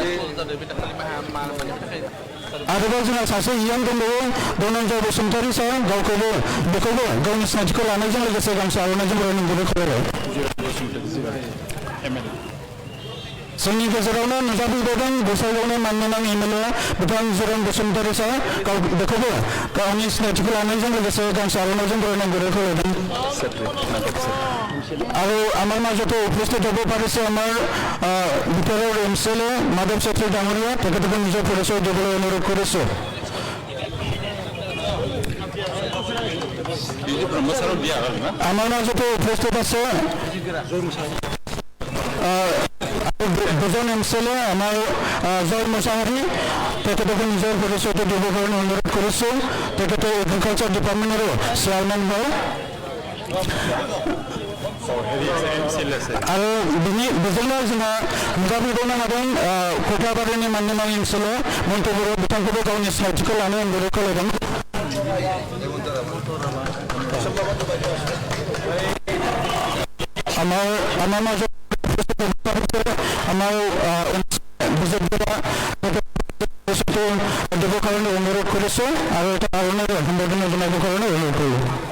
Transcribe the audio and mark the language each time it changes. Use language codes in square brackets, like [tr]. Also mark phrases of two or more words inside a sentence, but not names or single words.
[brx] आरोबाव जोंहा सासे इएन दंबावो धनन्जय बसुमतारी सार बेखौबो गावनि सिनायथिखौ लानायजों लोगोसे गांसे आर'नाइजों बरायनो गुरै खावलायबाय। जोंनि गेजेरावनो नुजाफैबावदों गोसाइगावनि मानगोनां एमएलए बिथां जिरन बसुमतारी सार बेखौबो गावनि सिनायथिखौ लानायजों लोगोसे गांसे आर'नाइजों बरायनो गुरै खावलायदों। [as] আৰু আমাৰ মাজতে উপস্থিত হ'ব পাৰিছে আমাৰ বিটিআৰৰ এমচিএলএ মাধৱ চেত্ৰী ডাঙৰীয়া। তেখেতকো নিজৰ পৰিচয় দিবলৈ অনুৰোধ কৰিছোঁ। আমাৰ মাজতে উপস্থিত আছে দুজন এমচিএলএ আমাৰ জয় মুছাহাৰী। তেখেতকো নিজৰ পৰিচয়টো দিবৰ কাৰণে অনুৰোধ কৰিছোঁ। তেখেতে [en] agriculture department [as] চেয়াৰমেন হয়। [brx] আৰু बेजोंनो जोंहा नुजाफैबावनो हादों कख्लाबारिनि मानगोनां एमसिएलए मन्टु बर' बिथांखौबो गावनि सिनायथिखौ लानो गुरै खावलायदों। [as] আমাৰ মাজত আমাৰ বিজেপিৰ দিবৰ কাৰণে অনুৰোধ কৰিছোঁ আৰু এটা আৰণেৰে সম্বৰ্ধনা জনাবৰ কাৰণে অনুৰোধ কৰিলোঁ।